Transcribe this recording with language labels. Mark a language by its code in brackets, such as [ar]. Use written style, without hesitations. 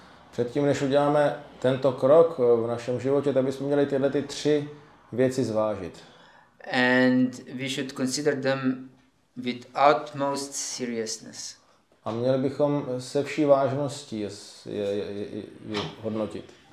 [cs] Předtím, než uděláme tento krok v našem životě, tak bychom měli tyhle tři věci zvážit. [en] And we should consider them with utmost seriousness. [cs] A měli bychom se vší vážností je hodnotit.